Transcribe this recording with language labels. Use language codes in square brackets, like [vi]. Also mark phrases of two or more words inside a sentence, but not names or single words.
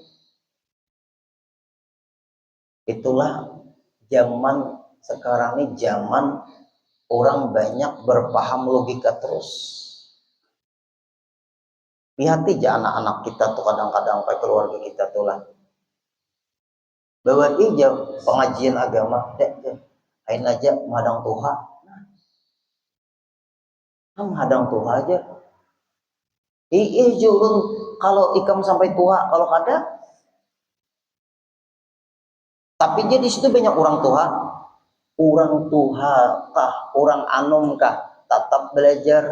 [bjn] Itulah zaman sekarang ini, zaman orang banyak berpaham logika terus. Lihat aja anak-anak kita tuh kadang-kadang sampai keluarga kita tuh lah. Bahwa dia pengajian agama, lain aja menghadang Tuhan. Nah, menghadang Tuhan aja. Julun kalau ikam sampai tua kalau kada. Tapi jadi situ banyak orang tua kah, orang anom kah, tetap belajar.